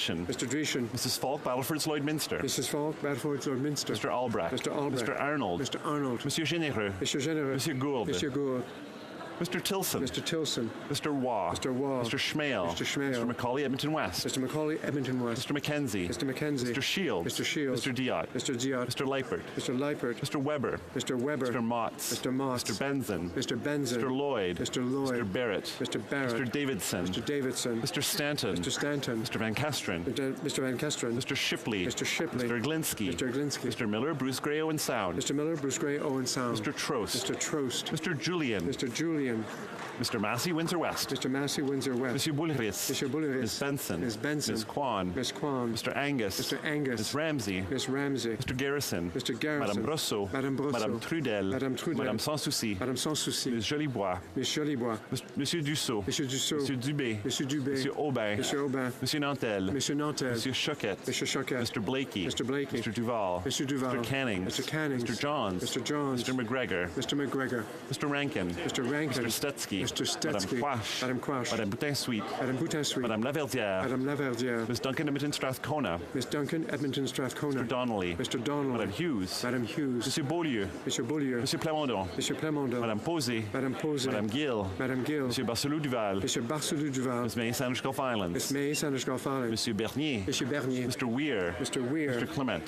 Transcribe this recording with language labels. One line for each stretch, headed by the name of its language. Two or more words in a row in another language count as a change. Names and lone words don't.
English: Mr. Dreeshen. Mrs. Falk, Battlefords Lloydminster. Mrs. Falk, Battlefords Lloydminster. Mr. Albrecht. Mr. Albrecht. Mr. Arnold. Mr. Arnold. Monsieur Généreux. Monsieur Généreux. Monsieur Gould. Monsieur Gould. Mr. Tilson. Mr. Tilson. Mr. Waugh. Mr. Waugh. Mr. Schmale. Mr. Schmale. Mr. Macaulay, Edmonton West. Mr. Macaulay, Edmonton West. Mr. McKenzie. Mr. McKenzie. Mr. Shields. Mr. Shields. Mr. Diot. Mr. Diot. Mr. Leipert. Mr. Leipert. Mr. Weber. Mr. Weber. Mr. Motts. Mr. Motts. Mr. Benson. Mr. Benson. Mr. Lloyd. Mr. Lloyd. Mr. Barrett. Mr. Barrett. Mr. Davidson. Mr. Davidson. Mr. Stanton. Mr. Stanton. Mr. Van Kesteren. Mr. Van Kesteren. Mr. Shipley. Mr. Shipley. Mr. Glinsky. Mr. Glinsky. Mr. Miller, Bruce Gray, Owen Sound. Mr. Miller, Bruce Gray, Owen Sound. Mr. Trost. Mr. Trost. Mr. Julian. Mr. Julian. Mr. Massey, Windsor West. Mr. Massey, Windsor West. Monsieur Boulris. Monsieur Boulris. Ms. Benson. Ms. Benson. Ms. Kwan. Ms. Kwan. Mr. Angus. Mr. Angus. Ms. Ramsey. Ms. Ramsey. Mr. Garrison. Mr. Garrison. Madame Brosseau. Madame Brosseau. Madame Trudel. Madame Trudel. Madame Sans Souci. Madame Sans Souci. Ms. Jolibois. Ms. Jolibois. Monsieur Dussault. Monsieur Dussault. Monsieur Dubé. Monsieur Dubé. Monsieur Aubin. Monsieur Aubin. Monsieur Nantel. Monsieur Nantel. Monsieur Choquette. Monsieur Choquette. Mr. Blakey. Mr. Blakey. Mr. Duval. Mr. Duval. Mr. Canning. Mr. Canning. Mr. Johns. Mr. Johns. Mr. McGregor. Mr. McGregor. Mr. Rankin. Mr. Rankin. Mr. Stetsky. Mr. Stetsky. Madame Quash. Madame Quash. Madame Boutin-Sweet. Madame Boutin-Sweet. Madame Laverdière. Madame Laverdière. Ms. Duncan Edmonton Strathcona. Miss Duncan, Edmonton Strathcona. Mr. Donnelly. Mr. Donnelly. Madame Hughes. Madame Hughes. Monsieur Beaulieu. Monsieur Beaulieu. Monsieur Plamondon. Monsieur Plamondon. Madame Posey. Madame Posey. Madame Gill. Madame Gill. Monsieur Barcelou-Duval. Monsieur Barcelou-Duval. Ms. May Sandwich Gulf Islands. Miss May, Sandwich Gulf Islands. Monsieur Bernier. Monsieur Bernier. Mr. Weir. Mr. Weir. Mr. Clement.